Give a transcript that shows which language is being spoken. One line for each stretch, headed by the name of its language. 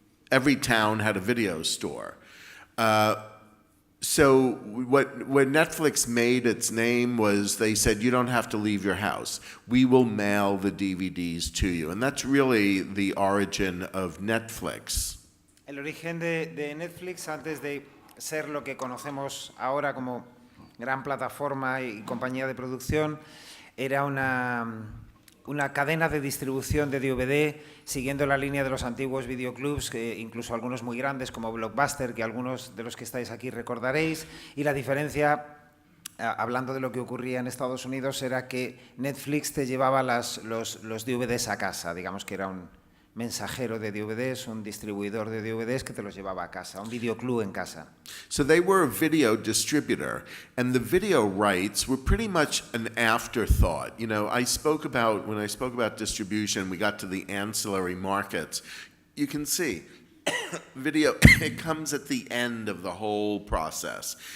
English: Every town had a video store. So when Netflix made its name was they said, you don't have to leave your house. We will mail the DVDs to you. And that's really the origin of Netflix.
Spanish: El origen de Netflix, antes de ser lo que conocemos ahora como gran plataforma y compañía de producción, era una cadena de distribución de DVD siguiendo la línea de los antiguos videoclubs, que incluso algunos muy grandes como Blockbuster, que algunos de los que estáis aquí recordaréis, y la diferencia, hablando de lo que ocurría en Estados Unidos, era que Netflix te llevaba los DVDs a casa, digamos que era un mensajero de DVDs, un distribuidor de DVDs que te los llevaba a casa, un videoclub en casa.
English: So they were a video distributor, and the video rights were pretty much an afterthought. When I spoke about distribution, we got to the ancillary markets. You can see video, it comes at the end of the whole process.